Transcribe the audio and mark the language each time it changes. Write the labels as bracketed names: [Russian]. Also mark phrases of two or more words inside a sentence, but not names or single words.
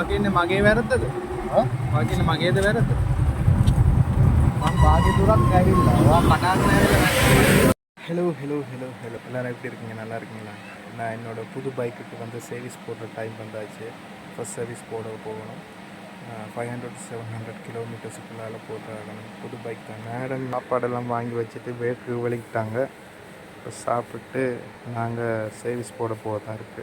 [Sinhala] මගේ වැරද්දද? වාගේ මගේද වැරද්ද? මම වාගේ දුරක් ඇවිල්ලා වා කඩාගෙන ඇවිල්ලා. [Tamil] ஹலோ எல்லோரும் எப்படி இருக்கீங்க? நல்லா இருக்கீங்களா? நான் என்னோடய புது பைக்குக்கு வந்து சர்வீஸ் போடுற டைம் வந்தாச்சு. [English] first service [Tamil] போகணும். 500 to 700 கிலோமீட்டர்ஸுக்குள்ளால் போட்டாகணும். புது பைக் தான். மேடம் சாப்பாடெல்லாம் வாங்கி வச்சுட்டு வேர்க்கு வெளிக்கிட்டாங்க. இப்போ சாப்பிட்டு நாங்கள் சர்வீஸ் போட போகிறதா இருக்குது.